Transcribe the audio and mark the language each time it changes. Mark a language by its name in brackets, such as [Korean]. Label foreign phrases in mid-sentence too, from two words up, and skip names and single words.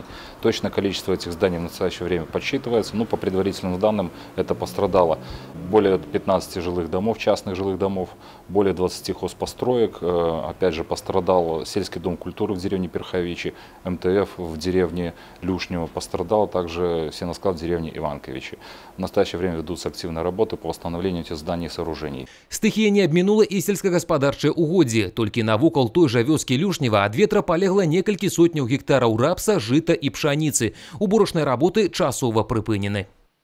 [Russian] Точное количество этих зданий в настоящее время подсчитывается. Но по предварительным данным это пострадало более 15 жилых домов, частных жилых домов, более 20 хозпостроек. Опять же пострадал сельский дом культуры в деревне Перховичи, МТФ в деревне Люшнево пострадал, также сеносклад в деревне Иванковичи. В настоящее время ведутся активные работы по восстановлению этих зданий и сооружений. [Belarusian] Стыхія не абмінула і сельскагаспадарчыя угоддзі. Толькі навокал той жа вёскі Люшнева ад ветра палегла некалькі сотняў гектараў рапса, жыта і пшаніцы. Уборачныя работы часова прыпынены.